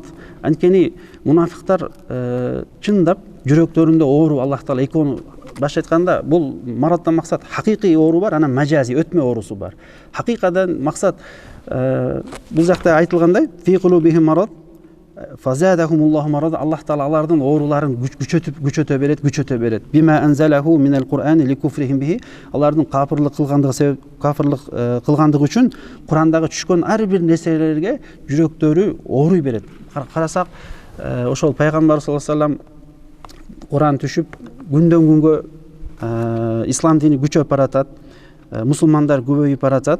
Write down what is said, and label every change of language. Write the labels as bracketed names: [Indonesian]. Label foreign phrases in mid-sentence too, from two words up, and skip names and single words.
[Kyrgyz] Анткени мунафиктар чындап жүрөктөрүндө оору Аллах Таала экөөнү баш айтканда, бул мараддан максат хакыйкый оору бар, анан мажази өтмө оорусу бар. Хакыйкадан максат бул жакта айтылгандай, [Arabic] في قلوبهم مرض فزادهم الله مرضا, [Kyrgyz] Аллах Таала алардын ооруларын күчөтө берет. [Arabic] بما أنزله من القرآن لكفرهم به, [Kyrgyz] алардын кафырлык кылгандыгы үчүн Кур'андагы түшкөн ар бир нерселерге жүрөктөрү ооруй берет. Карасак, ошол пайгамбар [Arabic] صلى الله عليه وسلم [Kyrgyz] Кур'ан түшүп, күндөн күнгө ислам дини күчөп баратат, мусулмандар көбөйүп баратат.